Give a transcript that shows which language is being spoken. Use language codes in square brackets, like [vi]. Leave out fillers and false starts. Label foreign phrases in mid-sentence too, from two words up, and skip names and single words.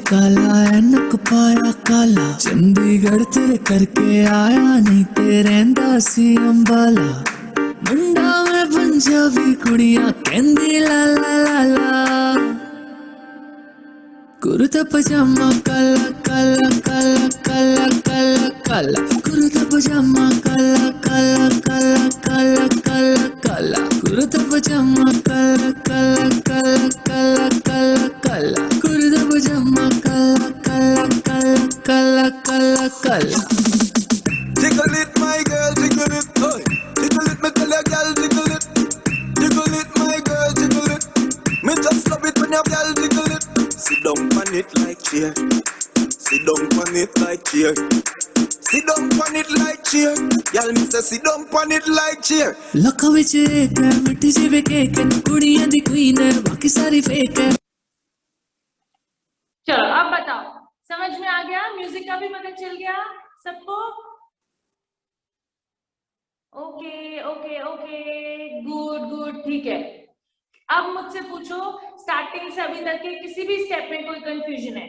[pa] ਕਾਲਾ ਐਨਕ ਪਾਇਆ ਕਾਲਾ, ਚੰਡੀਗੜ੍ਹ ਤੇਰੇ ਕਰਕੇ ਆਇਆ ਨਹੀਂ ਤੇਰੇਂਦਾ ਸੀ ਅੰਬਾਲਾ, ਮੁੰਡਾ ਮੈਂ ਪੰਜਾਬੀ ਕੁੜੀਆਂ ਕਹਿੰਦੀ ਲਾ ਲਾ ਲਾ ਲਾ, ਕੁੜਤਾ ਪਜਾਮਾ ਕਾਲਾ ਕਾਲਾ ਕਾਲਾ ਕਾਲਾ ਕਾਲਾ ਕਾਲਾ, ਕੁੜਤਾ ਪਜਾਮਾ ਕਾਲਾ ਕਾਲਾ ਕਾਲਾ ਕਾਲਾ ਕਾਲਾ ਕਾਲਾ, ਕੁੜਤਾ ਪਜਾਮਾ ਕਾਲਾ ਕਾਲਾ ਕਾਲਾ ਕਾਲਾ ਕਾਲਾ ਕਾਲਾ, ਕੁੜਤਾ ਪਜਾਮਾ ਕਾਲਾ ਕਾਲਾ ਕਾਲਾ ਕਾਲਾ ਕਾਲਾ ਕਾਲਾ। [en] Jiggle it my girl, jiggle it, oh. Jiggle it, me tell your girl, jiggle it. Jiggle it my girl, jiggle it. Me just love it when your girl jiggle it. Sit down on it like chair. Sit down on it like chair. Sit down on it like chair. Y'all me say sit down on it like chair. [pa] ਲੱਖਾਂ ਵਿੱਚ ਇੱਕ ਹੈ ਮਿੱਠੀ ਸੀ ਵੇ ਕੇਕ ਹੈ, ਕੁੜੀਆਂ ਦੀ ਕੁਈਨ ਹੈ ਬਾਕੀ ਸਾਰੀ ਫੇਕ ਹੈ। [hi] चलो अब बताओ समझ में आ गया, म्यूजिक का भी पता चल गया सबको? [en] okay okay okay good good [hi] ठीक है। अब मुझसे पूछो स्टार्टिंग से अभी तक के किसी भी स्टेप में कोई कंफ्यूजन है?